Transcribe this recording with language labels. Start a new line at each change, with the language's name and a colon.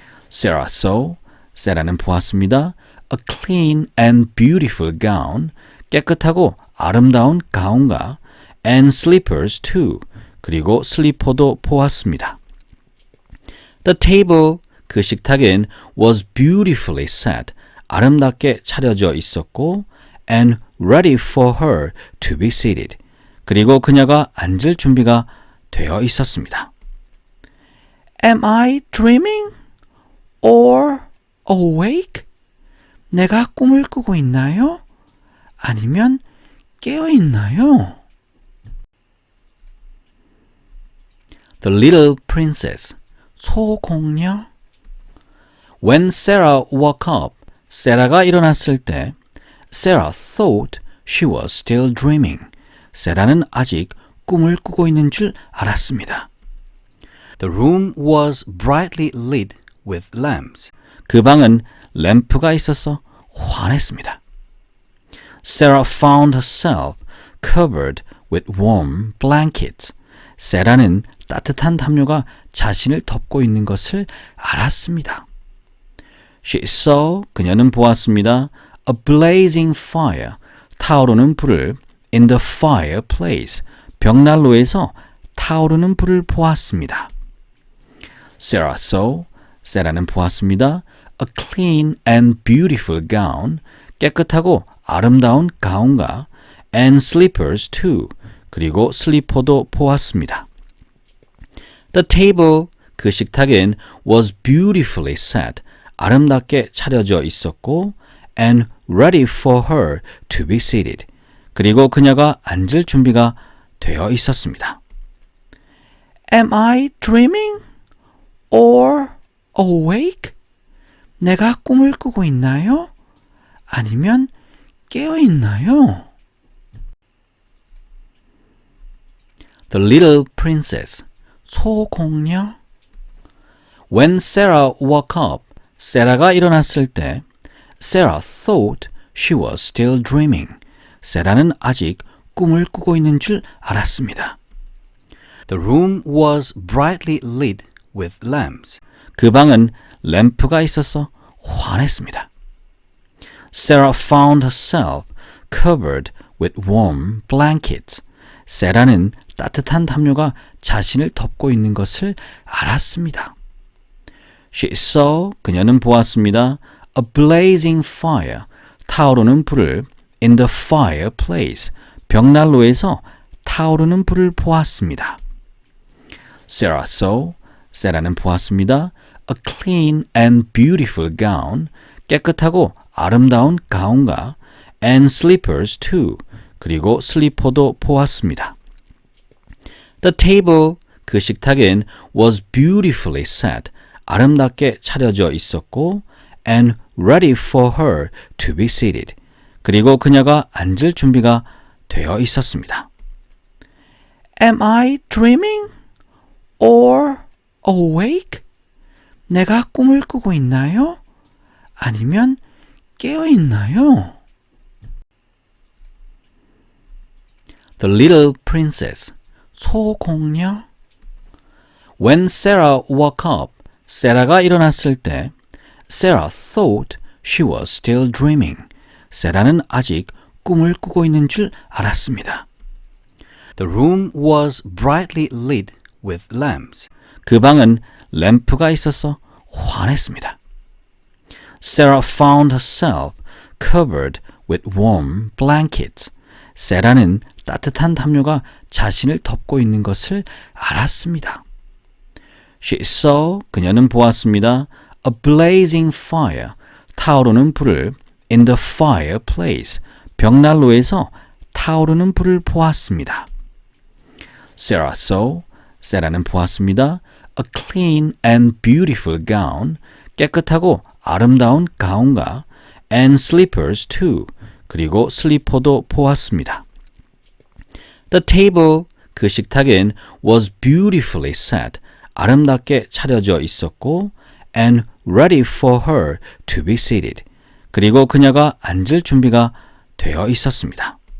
English: Sarah saw,
Korean: 세라는 보았습니다.
English: A clean and beautiful gown,
Korean: 깨끗하고 아름다운 가운과
English: and slippers too,
Korean: 그리고 슬리퍼도 보았습니다.
English: The table,
Korean: 그 식탁엔
English: was beautifully set,
Korean: 아름답게 차려져 있었고
English: and ready for her to be seated,
Korean: 그리고 그녀가 앉을 준비가 되어 있었습니다.
English: Am I dreaming or awake?
Korean: 내가 꿈을 꾸고 있나요? 아니면 깨어 있나요?
English: The little princess. 소공녀. When Sarah woke up,
Korean: 세라가 일어났을 때
English: Sarah thought she was still dreaming.
Korean: 세라는 아직 꿈을 꾸고 있는 줄 알았습니다.
English: The room was brightly lit with lamps.
Korean: 그 방은 램프가 있어서 환했습니다.
English: Sarah found herself covered with warm blankets.
Korean: 세라는 따뜻한 담요가 자신을 덮고 있는 것을 알았습니다.
English: She saw,
Korean: 그녀는 보았습니다.
English: A blazing fire,
Korean: 타오르는 불을
English: in the fireplace,
Korean: 벽난로에서 타오르는 불을 보았습니다.
English: Sarah saw,
Korean: 세라는 보았습니다.
English: A clean and beautiful gown,
Korean: 깨끗하고 아름다운 가운과
English: and slippers too,
Korean: 그리고 슬리퍼도 보았습니다.
English: The table,
Korean: 그 식탁엔
English: was beautifully set,
Korean: 아름답게 차려져 있었고
English: and ready for her to be seated,
Korean: 그리고 그녀가 앉을 준비가 되어 있었습니다.
English: Am I dreaming or awake?
Korean: 내가 꿈을 꾸고 있나요? 아니면 깨어 있나요?
English: The Little Princess, 소공녀. When Sarah woke up,
Korean: 세라가 일어났을 때
English: Sarah thought she was still dreaming.
Korean: 세라는 아직 꿈을 꾸고 있는 줄 알았습니다.
English: The room was brightly lit with lamps.
Korean: 그 방은 램프가 있어서 환했습니다.
English: Sarah found herself covered with warm blankets.
Korean: 세라는 따뜻한 담요가 자신을 덮고 있는 것을 알았습니다.
English: She saw,
Korean: 그녀는 보았습니다.
English: A blazing fire,
Korean: 타오르는 불을
English: in the fireplace,
Korean: 벽난로에서 타오르는 불을 보았습니다.
English: Sarah saw,
Korean: 세라는 보았습니다.
English: A clean and beautiful gown,
Korean: 깨끗하고 아름다운 가운과
English: and slippers too,
Korean: 그리고 슬리퍼도 보았습니다.
English: The table,
Korean: 그 식탁엔
English: was beautifully set,
Korean: 아름답게 차려져 있었고
English: and ready for her to be seated,
Korean: 그리고 그녀가 앉을 준비가 되어 있었습니다.
English: Am I dreaming or awake?
Korean: 내가 꿈을 꾸고 있나요? 아니면 깨어 있나요?
English: The Little Princess, 소공녀. When Sarah woke up,
Korean: 세라가 일어났을 때
English: Sarah thought she was still dreaming.
Korean: 세라는 아직 꿈을 꾸고 있는 줄 알았습니다.
English: The room was brightly lit with lamps.
Korean: 그 방은 램프가 있어서 환했습니다.
English: Sarah found herself covered with warm blankets.
Korean: 세라는 따뜻한 담요가 자신을 덮고 있는 것을 알았습니다.
English: She saw,
Korean: 그녀는 보았습니다.
English: A blazing fire,
Korean: 타오르는 불을
English: in the fireplace,
Korean: 벽난로에서 타오르는 불을 보았습니다.
English: Sarah saw,
Korean: 세라는 보았습니다.
English: A clean and beautiful gown,
Korean: 깨끗하고 아름다운 가운과
English: and slippers too,
Korean: 그리고 슬리퍼도 보았습니다.
English: The table,
Korean: 그 식탁엔
English: was beautifully set,
Korean: 아름답게 차려져 있었고
English: and ready for her to be seated,
Korean: 그리고 그녀가 앉을 준비가 되어 있었습니다.